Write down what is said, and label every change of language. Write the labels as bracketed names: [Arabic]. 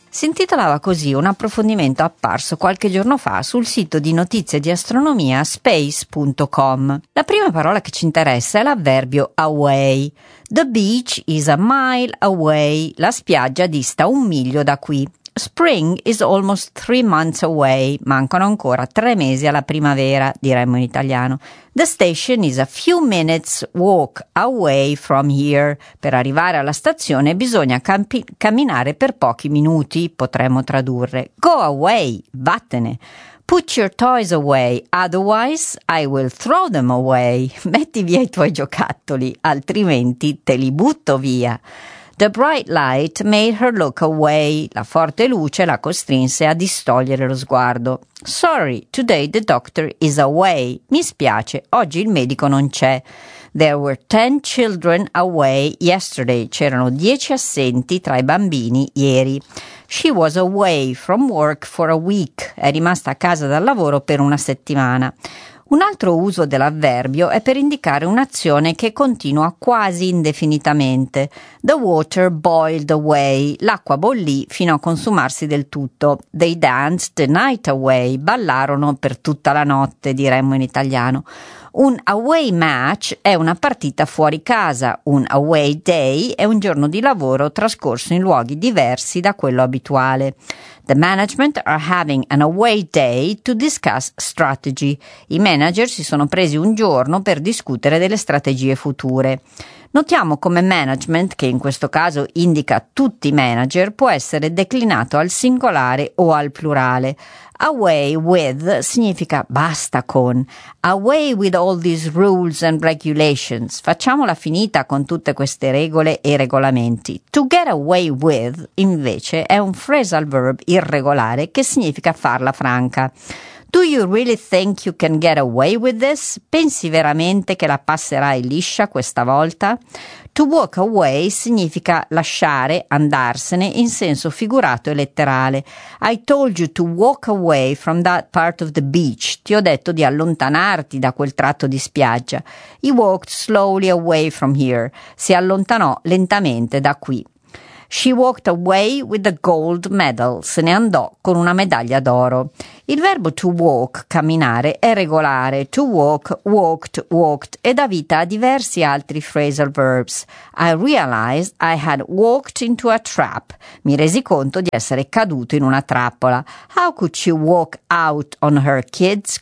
[Italian] Si intitolava così un approfondimento apparso qualche giorno fa sul sito di notizie di astronomia space.com. La prima parola che ci interessa è l'avverbio away. [English] The beach is a mile away. [Italian] La spiaggia dista un miglio da qui. [English] Spring is almost 3 months away. [Italian] Mancano ancora 3 mesi alla primavera, diremmo in italiano. [English] The station is a few minutes walk away from here. [Italian] Per arrivare alla stazione bisogna camminare per pochi minuti, potremmo tradurre. [English] Go away, [Italian] vattene. [English] Put your toys away, otherwise I will throw them away. [Italian] Metti via i tuoi giocattoli, altrimenti te li butto via. [English] The bright light made her look away. [Italian] La forte luce la costrinse a distogliere lo sguardo. [English] Sorry, today the doctor is away. [Italian] Mi spiace, oggi il medico non c'è. [English] There were 10 children away yesterday. [Italian] C'erano 10 assenti tra i bambini ieri. [English] She was away from work for a week. [Italian] È rimasta a casa dal lavoro per una settimana. Un altro uso dell'avverbio è per indicare un'azione che continua quasi indefinitamente. [English] The water boiled away. [Italian] L'acqua bollì fino a consumarsi del tutto. [English] They danced the night away. [Italian] Ballarono per tutta la notte, diremmo in italiano. Un away match è una partita fuori casa. Un away day è un giorno di lavoro trascorso in luoghi diversi da quello abituale. [English] The management are having an away day to discuss strategy. [Italian] I manager si sono presi un giorno per discutere delle strategie future. Notiamo come management, che in questo caso indica tutti i manager, può essere declinato al singolare o al plurale. [English] Away with [Italian] significa basta con. [English] Away with all these rules and regulations. [Italian] Facciamola finita con tutte queste regole e regolamenti. To get away with, invece, è un phrasal verb irregolare che significa farla franca. [English] Do you really think you can get away with this? [Italian] Pensi veramente che la passerai liscia questa volta? To walk away significa lasciare, andarsene, in senso figurato e letterale. [English] I told you to walk away from that part of the beach. [Italian] Ti ho detto di allontanarti da quel tratto di spiaggia. [English] He walked slowly away from here. [Italian] Si allontanò lentamente da qui. [English] She walked away with a gold medal. [Italian] Se ne andò con una medaglia d'oro. Il verbo to walk, camminare, è regolare. [English] To walk, walked, walked, [Italian] e dà vita a diversi altri phrasal verbs. [English] I realized I had walked into a trap. [Italian] Mi resi conto di essere caduto in una trappola. [English] How could she walk out on her kids?